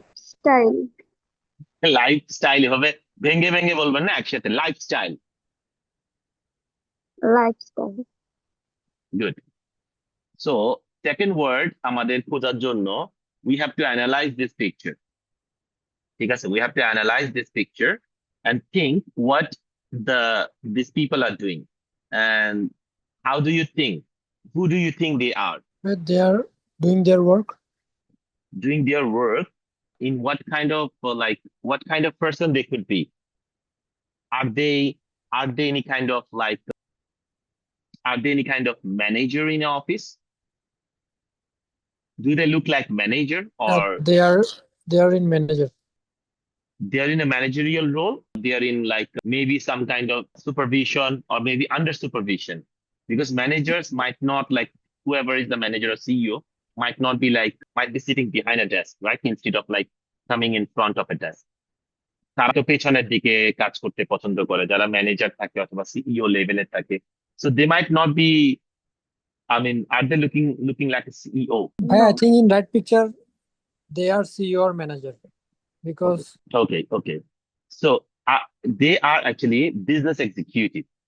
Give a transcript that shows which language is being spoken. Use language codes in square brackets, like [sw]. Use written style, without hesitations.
[en] Lifestyle. [bn] Lifestyle এভাবে ভেঙে ভেঙে বলবেন না, একসাথে lifestyle. [en] Lifestyle. Good. So second word [bn] আমাদের খোঁজার জন্য [en] we have to analyze this picture. [bn] ঠিক আছে, [en] we have to analyze this picture and think what these people are doing. And How do you think? Who do you think they are? But they are doing their work. Doing their work in what kind of what kind of person they could be? Are they any kind of are they any kind of manager in office? Do they look like manager, or They are in manager. they're in a managerial role? They're in maybe some kind of supervision or maybe under supervision, because managers might not whoever is the manager or CEO might be sitting behind a desk, right? Instead of coming in front of a desk. [bn] তারা তো পেছনের দিকে কাজ করতে পছন্দ করে যারা manager থাকে অথবা সিইও লেভেলের থাকে। [en] So they might not be, I mean, are they looking like a CEO? I No. think in that picture they are CEO or manager because Okay. So they are actually business executive.